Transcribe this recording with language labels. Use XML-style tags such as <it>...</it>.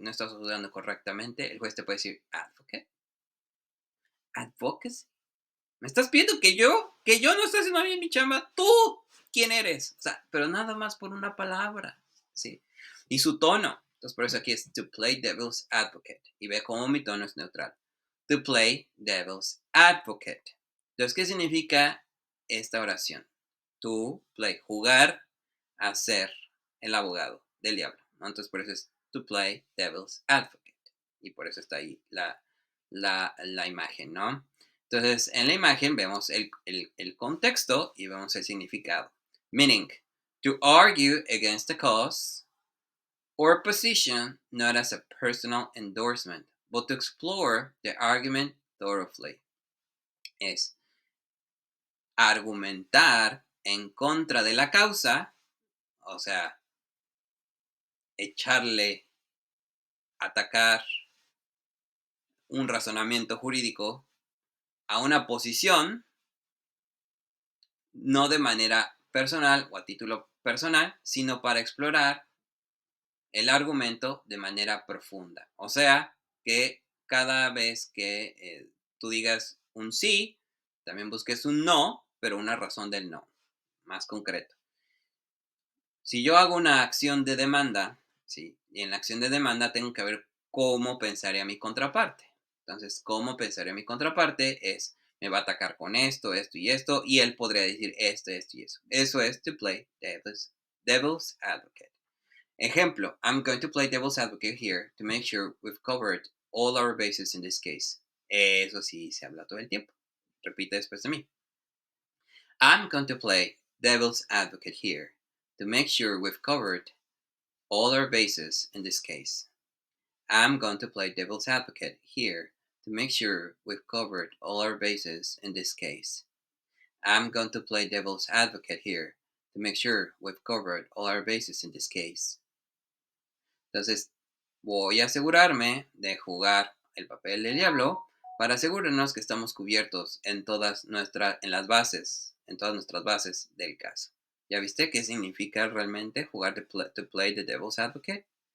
<es>No estás juzgando correctamente. El juez te puede decir, advocate. Advocacy. ¿Me estás pidiendo que yo no estoy haciendo bien mi chamba? ¿Tú quién eres? O sea, pero nada más por una palabra. ¿Sí? Y su tono. Entonces, por eso aquí es</es> <en>to play devil's advocate.</en> <es>Y ve cómo mi tono es neutral.</es> <en>To play devil's advocate.</en> <es>Entonces, ¿qué significa esta oración?</es> <en>To play,</en> <es>jugar a ser el abogado del diablo, ¿no? Entonces, por eso es</es> <en>to play devil's advocate.</en> <es>y por eso está ahí la imagen, ¿no? Entonces, en la imagen vemos el contexto y vemos el significado.</es> <en>Meaning, to argue against a cause or position not as a personal endorsement, but to explore the argument thoroughly.</en> <es>Es argumentar en contra de la causa, o sea, echarle, atacar un razonamiento jurídico a una posición, no de manera personal o a título personal, sino para explorar el argumento de manera profunda. O sea, que cada vez que tú digas un sí, también busques un no, pero una razón del no, más concreto. Si yo hago una acción de demanda, ¿sí? Y en la acción de demanda tengo que ver cómo pensaría mi contraparte. Entonces, cómo pensaría mi contraparte es, me va a atacar con esto y él podría decir esto y eso. Eso es</es> <en>to play devil's advocate.</en> <es>Ejemplo,</es> <en>I'm going to play devil's advocate here to make sure we've covered all our bases in this case.</en> <es>Eso sí se habla todo el tiempo. Repite después de mí.</es> <en>I'm going to play devil's advocate here to make sure we've covered all our bases in this case. I'm going to play devil's advocate here to make sure we've covered all our bases in this case. I'm going to play devil's advocate here to make sure we've covered all our bases in this case.</en> <es>Entonces, voy a asegurarme de jugar el papel del diablo para asegurarnos que estamos cubiertos en todas nuestras bases del caso. ¿Ya viste qué significa realmente jugar</es> <en>to play the devil's advocate?</en>